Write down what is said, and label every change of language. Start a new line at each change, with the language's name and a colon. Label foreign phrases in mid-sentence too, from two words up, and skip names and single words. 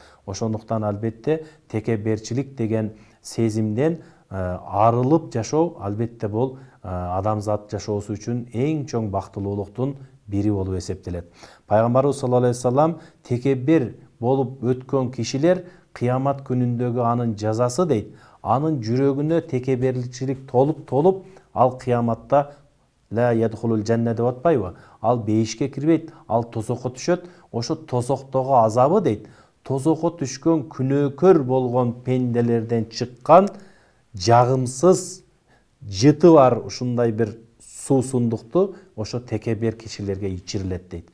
Kyrgyz: Ошондуктан албетте текеберчилик деген сезимден арылып жашоо албетте бул адамзат жашоосу үчүн эң чоң бактылуулуктун бири болуп эсептелет. Пайгамбарыбыз
Arabic: صلى الله عليه وسلم
Kyrgyz: текебер болуп өткөн кишилер кыямат күнүндөгү анын жазасы дейт, анын жүрөгүнө текеберчилик толуп ал кыяматта
Arabic: لا يدخل الجنة
Kyrgyz: деп атпайбы? Ал бейишке кирбейт, ал тозокко түшөт. Ошо тозоктогу азабы дейт, тозокко түшкөн күнөөкөр болгон пенделерден чыккан жагымсыз жыты бар ушундай бир суусундукту ошо текебер кишилерге ичирилет дейт.